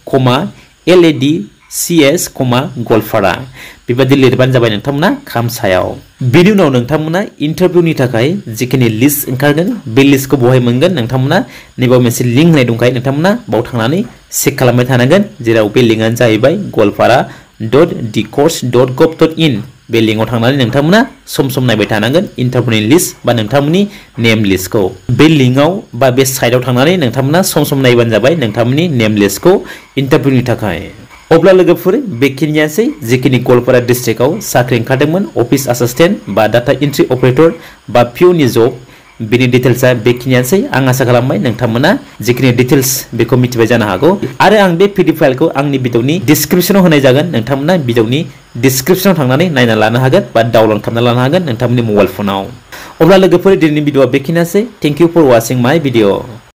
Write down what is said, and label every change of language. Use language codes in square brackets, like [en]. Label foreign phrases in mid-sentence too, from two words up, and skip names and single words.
[brx] LADCS गवालपारा बेबायदि लिरबानो जाबाय नोंथांमोना खाम सायाव बेनि उनाव नोंथांमोना इन्टारभिउनि थाखाय जिखिनि लिस्ट ओंखारगोन बे लिस्टखौ बहाय मोनगोन नोंथांमोना नैबाव मोनसे लिंक होनाय दंखायो नोंथांमोना बाव थांनानै चेक खालामबाय थानांगोन जेराव बे लिंकआनो जाहैबाय gwalpara.dcourse.gov.in बे लिंकआव थांनानै नोंथांमोना सम सम नायबाय थानांगोन इन्टारभिउनि लिस्ट बा नोंथांमोननि नेम लिस्टखौ बे लिंकआव बा बे साइटआव थांनानै नोंथांमोना सम सम नायबानो जाबाय नोंथांमोननि नेम लिस्टखौ इन्टारभिउनि थाखाय अब्ला लोगोफोर बेखिनियानोसै जिखिनि गवालपारा डिस्ट्रिक्टआव साख्रि ओंखारदोंमोन [en] office assistant [brx] बा [en] data entry operator [brx] बा [en] peon job [brx] बिनि डिटेल्सआ बेखिनियानोसै आं आसा खालामबाय नोंथांमोना जिखिनि डिटेल्स बेखौ मिथिबाय जानो हागौ आरो आं बे [en] PDF file [brx] आंनि [en] video description [brx] होनाय जागोन नोंथांमोना [en] video description [brx] थांनानै नायना लानो हागोन बा डाउनलड खालामना लानो हागोन नोंथांमोननि [en] mobile phone [brx] अब्ला लोगोफोर दिनैनि भिडिअआ बेखिनियानोसै [en] thank you for watching my video